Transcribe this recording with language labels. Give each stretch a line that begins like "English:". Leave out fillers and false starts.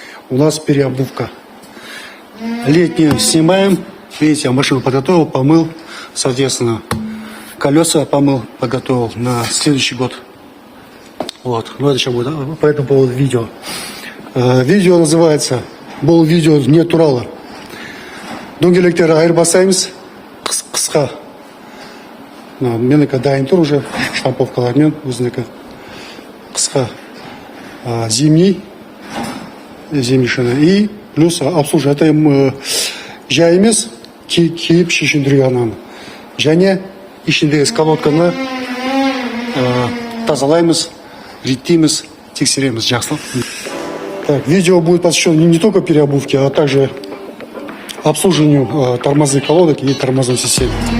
Russian: У нас переобувка. Летнюю снимаем. Видите, я машину подготовил, помыл, соответственно. Колеса помыл, подготовил на следующий год. Вот, ну это сейчас будет по этому поводу видео. Видео называется
Kazakh: «Бұл видео не туралы». Дөңгелектер айырбастаймыз қысқа. Менікі дайын тұр
Russian: уже,
Kazakh: штамповкалармен өзінікі қысқа.
Russian: Зимний шина и плюс обслуживание. Это
Kazakh: жай емес, киіп шешіндіруге ананы. Және ішіндегі колодканы тазалаймыз, реттейміз, тексереміз, жақсылап.
Russian: Так, видео будет посвящено не только переобувке, а также обслуживанию тормозных колодок и тормозной системы.